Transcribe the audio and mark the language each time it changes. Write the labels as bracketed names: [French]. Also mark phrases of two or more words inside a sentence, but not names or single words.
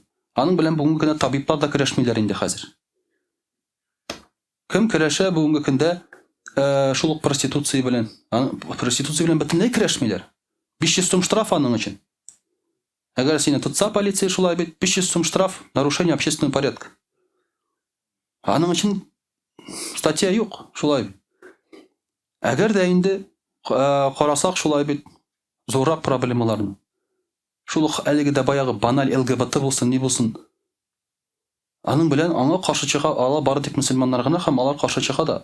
[Tatar] Аның белән бүгенге көндә табиблар да көрәшмиләр инде хәзер. Кем көрәшә бүгенге көндә шул ук проституция белән? Проституция белән бөтенләй көрәшмиләр. 500 сум штраф аның өчен. Әгәр сине тотса полиция шулай бит, 500 сум штраф, [Russian] нарушение общественного порядка. [Tatar] Аның өчен статья юк, шулай бит. Әгәр дә инде карасак шулай бит зуррак проблемаларны. Шул ук әлеге дә баягы баналь ЛГБТ булсын, ни булсын. Аның белән аңа каршы чыга ала бары тик мөселманнар гына һәм алар каршы чыга да.